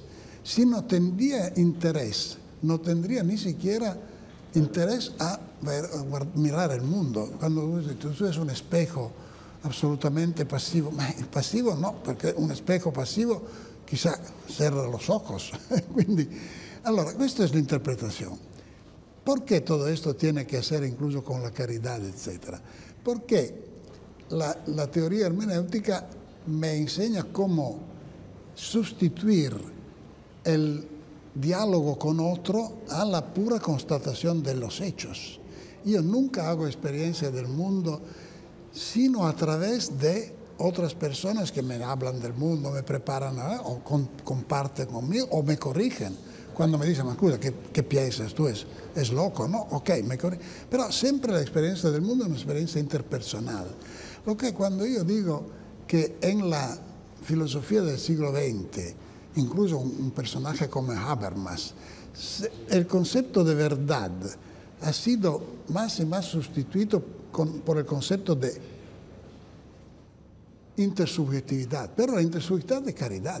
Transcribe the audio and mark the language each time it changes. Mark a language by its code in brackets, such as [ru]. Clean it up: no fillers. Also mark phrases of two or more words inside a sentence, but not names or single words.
[es] Si no tendría interés, no tendría ni siquiera interés a mirar el mundo. Cuando tú ves un espejo absolutamente pasivo, pasivo no, perché un espejo pasivo chissà cierra los ojos. [it] Quindi, allora, questa è l'interpretazione. Perché tutto questo tiene che essere incluso con la caridad, eccetera? [es] Perché la teoría hermenéutica me enseña cómo sustituir el diálogo con otro a la pura constatación de los hechos. Yo nunca hago experiencia del mundo sino a través de otras personas que me hablan del mundo, me preparan o comparten conmigo o me corrigen. Cuando me dicen, [it] ma scusa, [es] ¿qué piensas tú? ¿Es loco? No, ok, me corrigen. Pero siempre la experiencia del mundo es una experiencia interpersonal. Lo que cuando yo digo que en la filosofía del siglo XX, incluso un personaje como Habermas, el concepto de verdad ha sido más y más sustituido por el concepto de intersubjetividad, pero la intersubjetividad de caridad.